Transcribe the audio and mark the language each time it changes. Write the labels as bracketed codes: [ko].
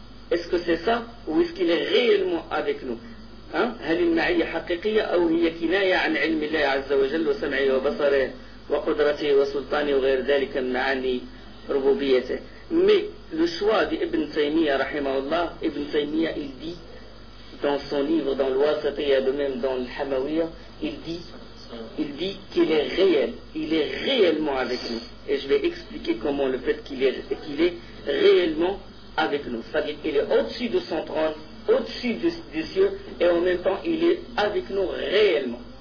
[fr] Est-ce que c'est ça ou est-ce qu'il est réellement avec nous ? [ar] هل المعية حقيقية أو هي كناية عن علم الله عز وجل وسمعه وبصره وقدرته وسلطانه وغير ذلك من معاني ربوبيته. [fr] Mais le choix d'Ibn Taymiyyah rahimahullah, Ibn Taymiyyah il dit dans son livre, dans l'Wasatiyya, de même dans l'Hamawiyya, il dit qu'il est réel, il est réellement avec nous. Et je vais expliquer comment le fait qu'il est réellement avec nous, c'est-à-dire qu'il est au-dessus de son trône, au-dessus des cieux, et en même temps il est avec nous réellement.